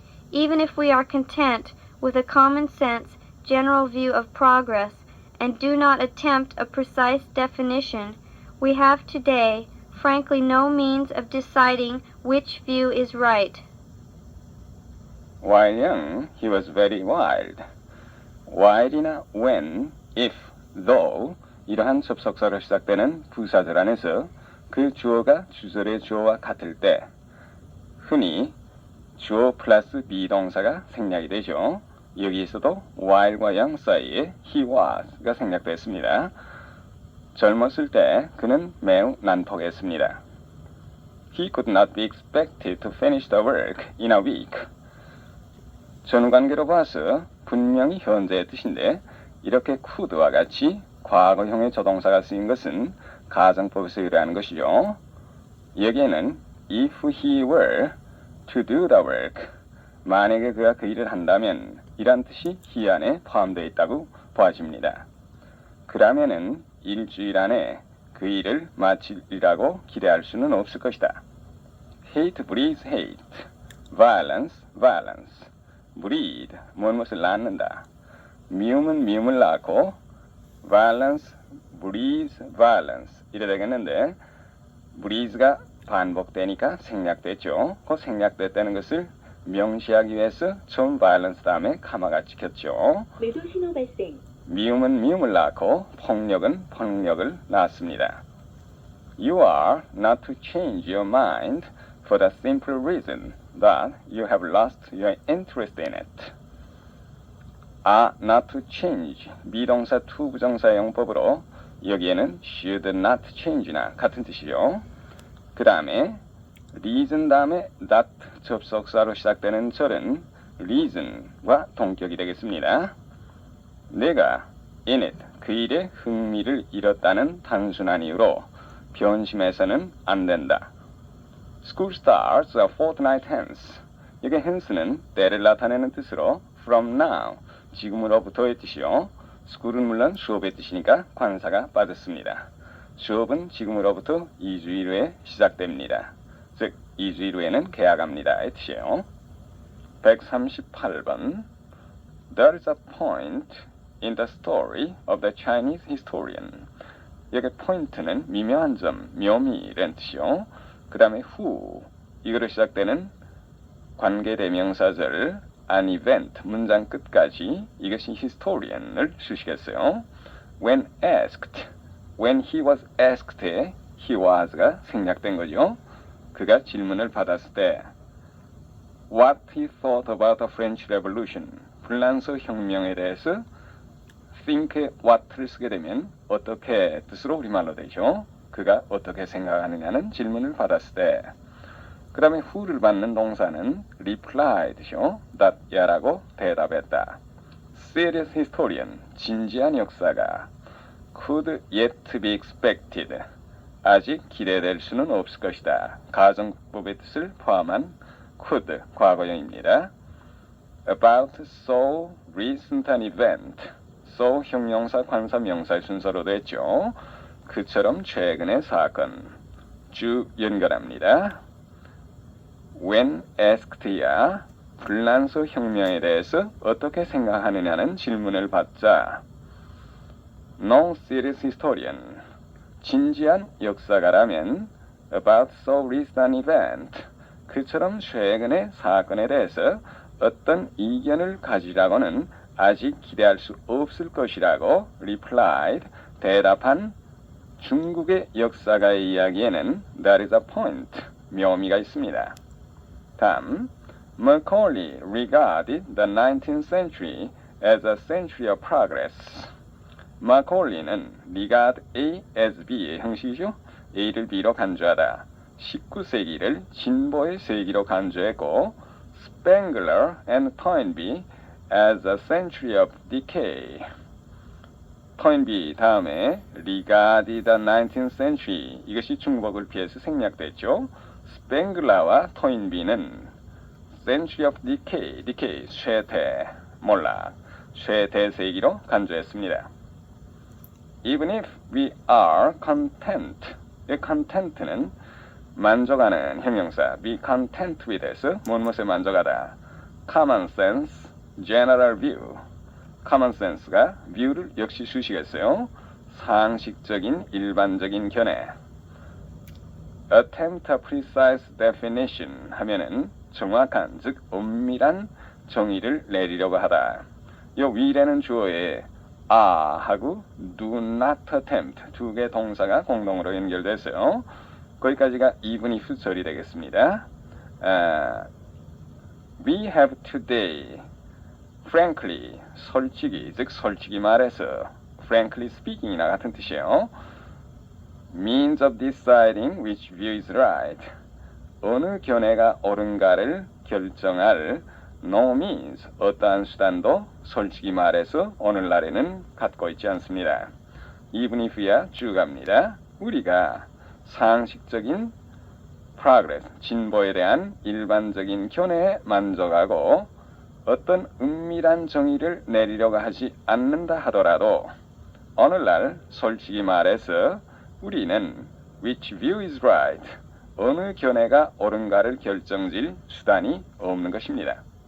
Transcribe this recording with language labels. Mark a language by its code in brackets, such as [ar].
[en] Even if we are content with a common sense general view of progress and do not attempt a precise definition, we have today, frankly, no means of deciding which view is right. While young, he was very wild. [ko] while이나 when, if, though 이러한 접속사로 시작되는 부사절 안에서 그 주어가 주절의 주어와 같을 때 흔히 주어 플러스 비동사가 생략이 되죠. 여기에서도 while과 young 사이에 he was가 생략됐습니다. 젊었을 때 그는 매우 난폭했습니다. [en] He could not be expected to finish the work in a week. [ko] 전후관계로 봐서 분명히 현재의 뜻인데 이렇게 could와 같이 과거형의 조동사가 쓰인 것은 가정법에서 유래하는 것이죠. 여기에는 [en] if he were to do the work, [ko] 만약에 그가 그 일을 한다면 이란 뜻이 he 안에 포함되어 있다고 보아집니다. 그러면은 일주일 안에 그 일을 마치리라고 기대할 수는 없을 것이다. [en] Hate breeds hate, violence, violence. [ko] breed, 무엇을 낳는다. 미움은 미움을 낳고 [en] violence, breeds, violence [ko] 이래 되겠는데 breeds가 반복되니까 생략됐죠. 그 생략됐다는 것을 명시하기 위해서 처음 violence 다음에 카마가 찍혔죠. 매도 신호 발생. 미움은 미움을 낳고 폭력은 폭력을 낳습니다. [en] You are not to change your mind for the simple reason that you have lost your interest in it. are not to change, [ko] 미동사 to 부정사 용법으로 여기에는 [en] should not change [ko] 나 같은 뜻이죠. 그 다음에 reason 다음에 that 접속사로 시작되는 절은 reason과 동격이 되겠습니다. 내가 in it, 그 일에 흥미를 잃었다는 단순한 이유로 변심해서는 안 된다. [en] School starts a fortnight hence. [ko] 여기 hence는 때를 나타내는 뜻으로 [en] from now, [ko] 지금으로부터의 뜻이요. school은 물론 수업의 뜻이니까 관사가 빠졌습니다. 수업은 지금으로부터 2주일 후에 시작됩니다. 즉 2주일 후에는 개학합니다의 뜻이에요. [en] 138번 There is a point in the story of the Chinese historian. [ko] 여기 포인트는 미묘한 점, 묘미라는 뜻이요. 그 다음에 who, 이거로 시작되는 관계대명사절 an event, 문장 끝까지 이것이 historian을 쓰시겠어요. [en] When asked, when he was asked에 he was가 [ko] 생략된 거죠. 그가 질문을 받았을 때 [en] what he thought about the French Revolution, [ko] 불란서 혁명에 대해서 think의 what를 쓰게 되면 어떻게 뜻으로 우리말로 되죠. 그가 어떻게 생각하느냐는 질문을 받았을 때 그 다음에 who를 받는 동사는 replied죠. that 야라고 대답했다. [en] Serious historian, [ko] 진지한 역사가 [en] could yet be expected, [ko] 아직 기대될 수는 없을 것이다. 가정법의 뜻을 포함한 could, 과거형입니다. [en] About so recent an event, so [ko] 형용사, 관사, 명사의 순서로 됐죠. 그처럼 최근의 사건, 쭉 연결합니다. [en] When asked [ko] 야, 불란서 혁명에 대해서 어떻게 생각하느냐는 질문을 받자 [en] No serious historian, [ko] 진지한 역사가라면 [en] about so recent an event, [ko] 그처럼 최근의 사건에 대해서 어떤 이견을 가지라고는 아직 기대할 수 없을 것이라고 replied, 대답한 중국의 역사가의 이야기에는 [en] there is a point, [ko] 묘미가 있습니다. [en] 다음, Macaulay regarded the 19th century as a century of progress. Macaulay는 regard A as B의 형식이죠. [ko] A를 B로 간주하다. 19세기를 진보의 세기로 간주했고 [en] Spengler and Toynbee as a century of decay. [ko] 토인비 다음에 [en] regarded the 19th century [ko] 이것이 중복을 피해서 생략됐죠. 스팽글라와 토인비는 [en] century of decay [ko] 쇠퇴, 몰락, 쇠퇴세기로 간주했습니다. [en] Even if we are content, 이 content는 [ko] 만족하는 형용사, [en] be content with에서 [ko] 무엇에 만족하다. [en] common sense, general view. [ko] common sense가 view를 역시 수식했어요. 상식적인 일반적인 견해. [en] attempt a precise definition [ko] 하면은 정확한 즉 엄밀한 정의를 내리려고 하다. 요 위라는 주어에 하고 [en] do not attempt [ko] 두 개 동사가 공동으로 연결됐어요. 거기까지가 even if 절이 되겠습니다. [en] We have today, frankly, [ko] 솔직히, 즉 솔직히 말해서 [en] frankly speaking [ko] 이나 같은 뜻이에요. [en] means of deciding which view is right. [ko] 어느 견해가 옳은가를 결정할 [en] no means, [ko] 어떠한 수단도 솔직히 말해서 오늘날에는 갖고 있지 않습니다. even if야 쭉 갑니다. 우리가 상식적인 progress, 진보에 대한 일반적인 견해에 만족하고 어떤 은밀한 정의를 내리려고 하지 않는다 하더라도 오늘날 솔직히 말해서 우리는 [en] which view is right, [ko] 어느 견해가 옳은가를 결정질 수단이 없는 것입니다.